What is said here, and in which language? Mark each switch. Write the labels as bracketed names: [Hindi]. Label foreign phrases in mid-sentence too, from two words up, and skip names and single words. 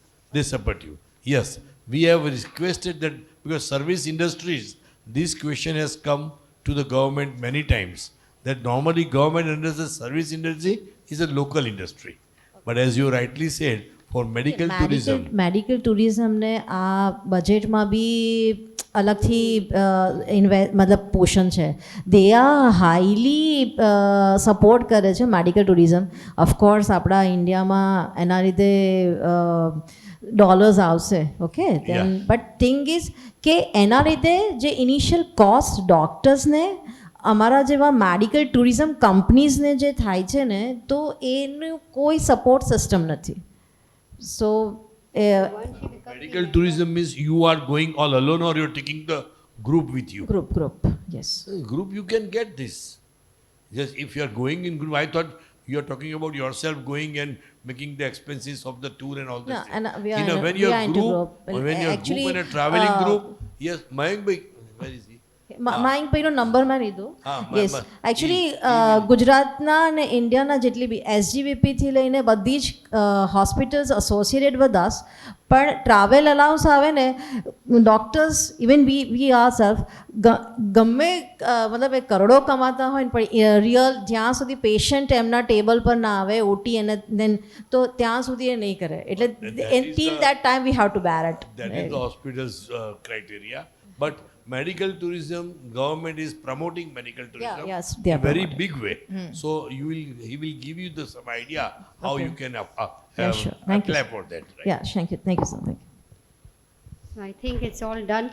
[English] Yes, we have requested that, because service industries, this question has come to the government many times, that normally government under the service industry is a local industry. But as you rightly said, for medical tourism. medical tourismને [Gujarati] આ બજેટમાં બી અલગથી મતલબ પોર્શન છે. [English] they are highly support [Gujarati] કરે છે [English] medical tourism. of course [Gujarati] આપણા ઇન્ડિયામાં એના લીધે ડોલર્સ આવશે, ઓકે. [English] but thing is [Gujarati] કે એના લીધે જે [English] initial cost doctorsને [Gujarati] અમારા જેવા [English] medical tourism companiesને [Gujarati] જે થાય છે ને, તો એનું કોઈ [English] support system [Gujarati] નથી. [English] So, medical tourism means you are going all alone, or you're taking the group with you. Group, yes. Group, you can get this. Just if you are going in group, I thought you are talking about yourself going and making the expenses of the tour and all this. No, and we are when we you're are into group, group. when you're Actually, group and a traveling group, yes, Mayank bhai, where is he? [Gujarati] માઇન્ડ ભાઈનો નંબર મેં લીધો. [English] yes, actually [Gujarati] ગુજરાતના અને ઇન્ડિયાના જેટલી બી SGVPથી લઈને બધી જ [English] hospitals associated with us, [Gujarati] પણ [English] travel allowance [Gujarati] આવે ને, [English] doctors even we are self [Gujarati] ગમે મતલબ એ કરોડો કમાતા હોય ને, પણ રિયલ જ્યાં સુધી પેશન્ટ એમના ટેબલ પર ના આવે OT અને દેન તો ત્યાં સુધી એ નહીં કરે. [English] એટલે till that time we have to bear it. That is the hospital's criteria. But medical tourism, government is promoting medical tourism yes, in a very big way. So he will give you some idea how you can sure. apply for that. Right? Yeah, thank you so much. I think it's all done.